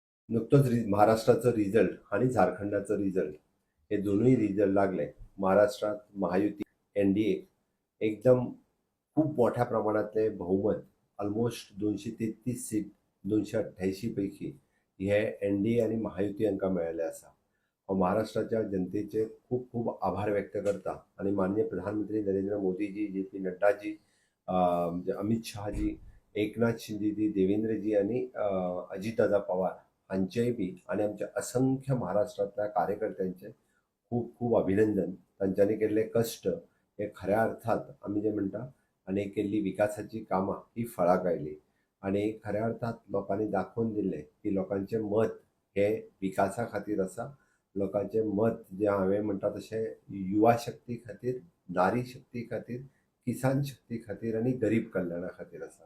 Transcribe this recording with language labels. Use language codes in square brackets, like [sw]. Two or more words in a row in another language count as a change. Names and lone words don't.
[mr] नुकतंच महाराष्ट्राचं रिझल्ट आणि झारखंडाचं रिझल्ट हे दोन्ही रिझल्ट लागले. [kok] महाराष्ट्रात महायुती NDA एकदम खूप मोठ्या प्रमाणातले बहुमत ऑलमोस्ट 233 सीट 288 पैकी हे NDA आणि महायुती हांकां मेळ्ळे आसा. हांव महाराष्ट्राच्या जनतेचे खूप खूप आभार व्यक्त करता आणि माननीय प्रधानमंत्री नरेंद्र मोदीजी, JP नड्डाजी, म्हणजे अमित शहाजी, एकनाथ शिंदेजी, देवेंद्रजी आणि अजितदादा पवार हांचेय बी आणि आमच्या असंख्य महाराष्ट्रातल्या कार्यकर्त्यांचे खूप खूप अभिनंदन. तांच्यांनी केल्ले कश्ट हे खऱ्या अर्थात आमी जे म्हणटा आणि केल्ली विकासाची कामां ही फळाक आयली आणि खऱ्या अर्थात लोकांनी दाखवून दिले की लोकांचे मत हे विकासा खातीर आसा. लोकांचे मत जे हांवें म्हणटा तशें युवा शक्ती खातीर, नारी शक्ती खातीर, किसान शक्ती खातीर आणि गरीब कल्याणा खातीर आसा.